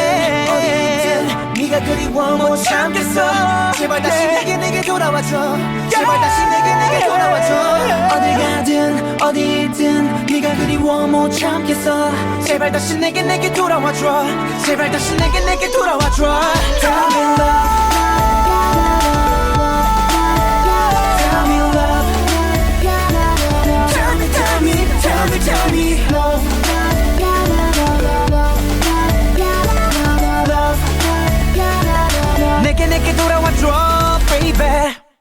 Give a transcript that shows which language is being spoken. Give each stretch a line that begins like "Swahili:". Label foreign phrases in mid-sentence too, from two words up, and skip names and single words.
Korean: 네가 그리워 못 참겠어. 제발 다시 내게 돌아와줘. 제발 다시 내게 돌아와줘. 어딜 가든 어디 있든 네가 그리워 못 참겠어. 제발 다시 내게 돌아와줘. 제발 다시 내게 돌아와줘.
English: Tell me love Tell me love Tell me love
Korean: 내게 돌아와줘
English: baby.